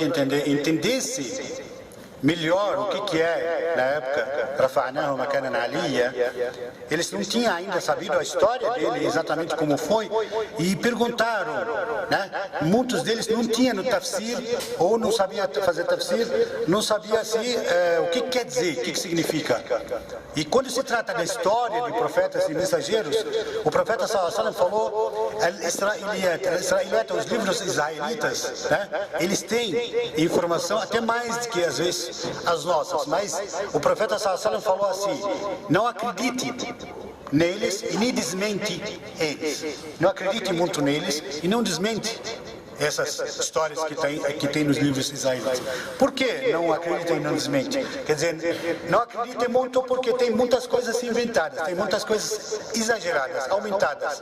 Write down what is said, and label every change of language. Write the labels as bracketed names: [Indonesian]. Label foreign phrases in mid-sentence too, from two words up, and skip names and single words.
[Portuguese] entendesse melhor o que é, na época, [Arabic] رفعناه مكانا عليا, [Portuguese] eles não tinham ainda sabido a história dele, exatamente como foi, e perguntaram, né? Muitos deles não tinham no tafsir, ou não sabiam fazer tafsir, não sabiam o que quer dizer, o que significa. E quando se trata da história de profetas e mensageiros, o profeta [Arabic] صلى الله عليه وسلم [Portuguese] falou, Al-Israiliyat, os livros israelitas, né? Eles têm informação até mais do que às vezes as nossas, mas o profeta [Arabic] صلى الله عليه وسلم [Portuguese] falou assim: não acredite neles e nem desmente eles. Não acredite muito neles e não desmente essas histórias que tem nos livros israelitas. Por que não acreditem e não desmente? Quer dizer, não acreditem muito porque tem muitas coisas inventadas, tem muitas coisas exageradas, aumentadas.